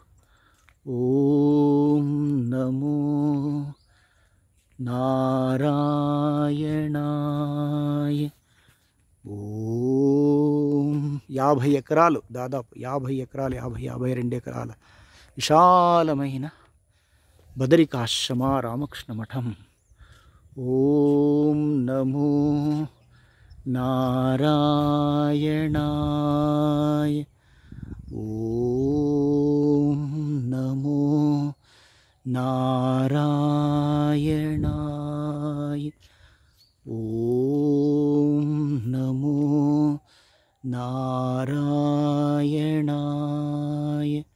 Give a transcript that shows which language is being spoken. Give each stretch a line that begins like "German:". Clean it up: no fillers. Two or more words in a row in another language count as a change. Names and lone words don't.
Sanskrit: ఓం నమో నారాయణాయ.
Telugu: ఓం 50 ఎకరాలు, దాదాపు 50 ఎకరాలు, 52 ఎకరాల విశాలమైన బదరికాశ్రమ రామకృష్ణ మఠం.
Sanskrit: ఓం నమో నారాయణాయ. ఓం నమో నారాయణాయ. ఓం నమో నారాయణాయ.